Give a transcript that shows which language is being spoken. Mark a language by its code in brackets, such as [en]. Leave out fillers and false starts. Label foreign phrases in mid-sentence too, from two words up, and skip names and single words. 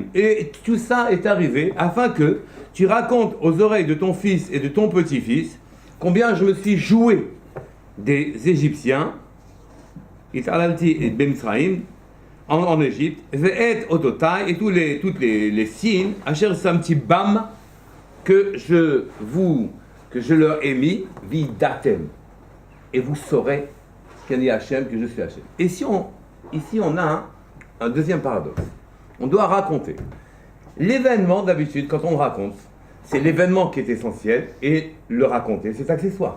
[fr] Et tout ça est arrivé afin que tu racontes aux oreilles de ton fils et de ton petit-fils combien je me suis joué des Égyptiens, [he] התעללתי את במצרים, [fr] en Égypte, et ototai, et tous les signes, [he] אשר שמתי בם, [fr] que je leur ai mis, vidatem. Et vous saurez qu' [he] אני השם, [fr] que je suis Hachem. Et ici on a un deuxième paradoxe. On doit raconter. L'événement, d'habitude, quand on raconte, c'est l'événement qui est essentiel, et le raconter, c'est accessoire.